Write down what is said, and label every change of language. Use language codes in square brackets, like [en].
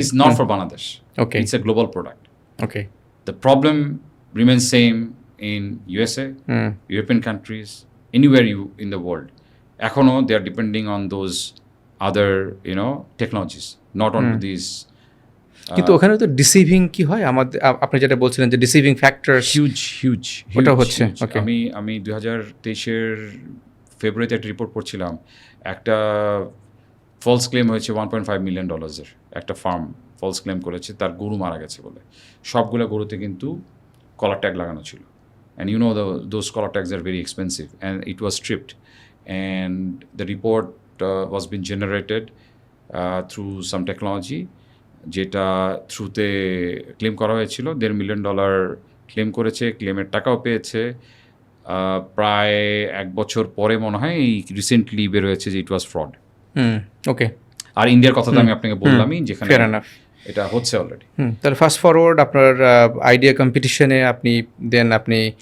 [en] it's not for Bangladesh. Okay, it's a global product. Okay, the problem remains same in USA, European countries, anywhere in the world. Ekhono they are depending on those other technologies, not on these. [bn] কিন্তু ওখানে তো deceiving কি হয়, আমাদের আপনি যেটা বলছিলেন যে ডিসিভিং ফ্যাক্টর হিউজ ওটা হচ্ছে। ওকে, আমি 2023 ফেব্রুয়ারিতে একটা রিপোর্ট পড়ছিলাম, একটা ফলস ক্লেম হয়েছে $1.5 million একটা ফার্ম ফলস ক্লেম করেছে তার গরু মারা গেছে বলে। [en] সবগুলো গরুতে কিন্তু কলার ট্যাগ লাগানো ছিল, and those collar tags are very expensive, and it was stripped, and the report was being generated through some technology, যেটা থ্রুতে claim করা হয়েছিল। [bn] $1.5 million ক্লেম করেছে, ক্লেমের টাকাও পেয়েছে। প্রায় 1 বছর পরে মনে হয় এই রিসেন্টলি বের হয়েছে যে ইট ওয়াজ ফ্রড। ওকে, আর ইন্ডিয়ার কথা তো আমি আপনাকে বললামই, যেখানে এটা হচ্ছে অলরেডি। তাহলে ফাস্ট ফরওয়ার্ড আপনার আইডিয়া কম্পিটিশনে আপনি